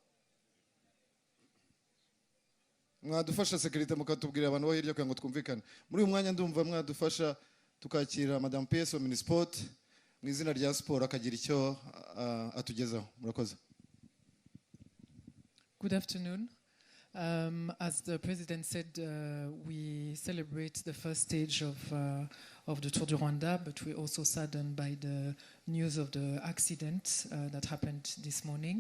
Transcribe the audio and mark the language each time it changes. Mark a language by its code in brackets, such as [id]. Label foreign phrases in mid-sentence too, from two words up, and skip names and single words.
[rw] Mwadufasha security mukatubwira abantu bo hirya kugira ngo twumvikane. Muri uyu mwanya ndumva mwadufasha tukakira Madame PS wa Minisport mu izina rya sport akagira icyo atugezaho. Murakoze. [en] Good afternoon. As the President said, we celebrate the first stage of the Tour du Rwanda, but we're also saddened by the news of the accident that happened this morning.